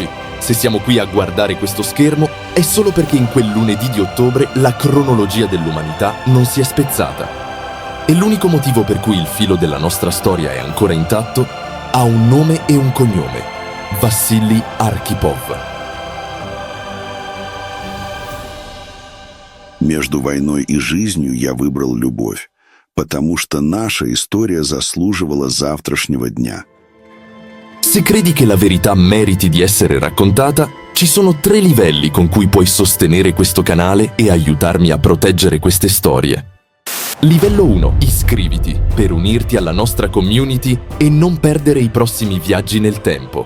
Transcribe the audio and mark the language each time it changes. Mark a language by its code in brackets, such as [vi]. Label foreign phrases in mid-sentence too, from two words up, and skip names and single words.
[it] Se siamo qui a guardare questo schermo è solo perché in quel lunedì di ottobre la cronologia dell'umanità non si è spezzata. E l'unico motivo per cui il filo della nostra storia è ancora intatto ha un nome e un cognome: Vassili Arkhipov. [ru] Между войной и жизнью я выбрал любовь, потому что наша история заслуживала завтрашнего дня. [it] Se credi che la verità meriti di essere raccontata, ci sono 3 livelli con cui puoi sostenere questo canale e aiutarmi a proteggere queste storie. Livello 1. Iscriviti per unirti alla nostra community e non perdere i prossimi viaggi nel tempo.